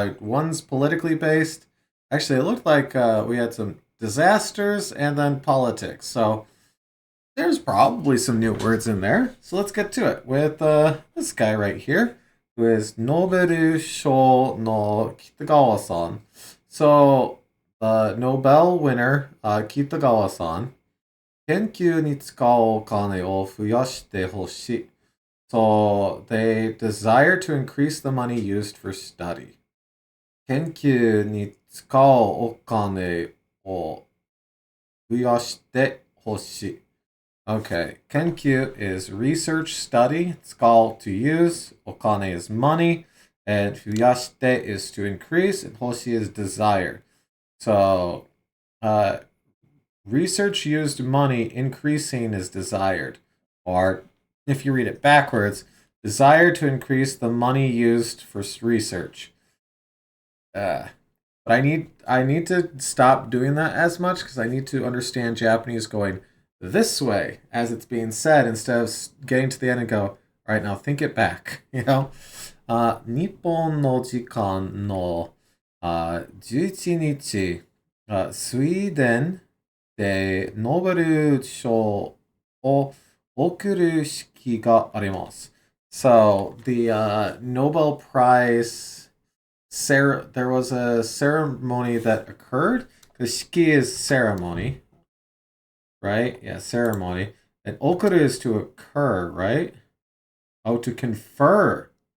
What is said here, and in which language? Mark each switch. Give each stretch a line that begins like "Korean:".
English: One's politically based. Actually, it looked like we had some disasters and then politics, so there's probably some new words in there. So let's get to it with this guy right here, who is Nobel Sho no Kitagawa-san. So the Nobel winner, Kitagawa-san,
Japanese: 研究に使うお金を増やしてほしい.
English: So they desire to increase the money used for study.
Japanese: 研究に使うお金を増やしてほしい.
English: Okay, kenkyu is research, study. It's called to use. Okane is money. And fuyashite is to increase. And hoshi is desire. So, research used money, increasing is desired. Or, if you read it backwards, desire to increase the money used for research. But I need to stop doing that as much because I need to understand Japanese going this way as it's being said instead of getting to the end and go, all right, now think it back, you know?
Japanese: 日本の時間の11日、スウェーデンでノーベル賞を贈る式があります。
English: So, the Nobel Prize, there was a ceremony that occurred. The shiki is ceremony. Right? Yeah, ceremony. And okuru is to occur, right? Oh, to confer.